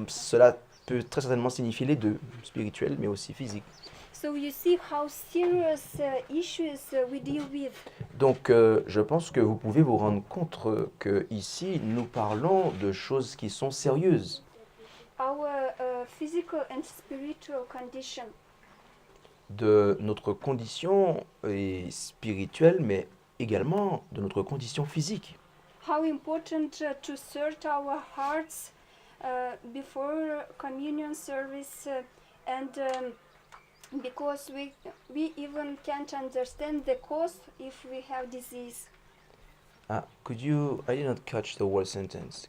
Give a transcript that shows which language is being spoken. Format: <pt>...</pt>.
<fr>Cela peut très certainement signifier les deux, spirituel mais aussi physique.</fr> <en>So you see how serious issues we deal with.</en> <fr>Donc, je pense que vous pouvez vous rendre compte que ici, nous parlons de choses qui sont sérieuses.</fr> <en>Our physical and spiritual condition.</en> <fr>de notre condition spirituelle, mais également de notre condition physique.</fr> <en>How important to search our hearts before communion service and because we even can't understand the cause if we have disease. Could you, I did not catch the whole sentence.</en>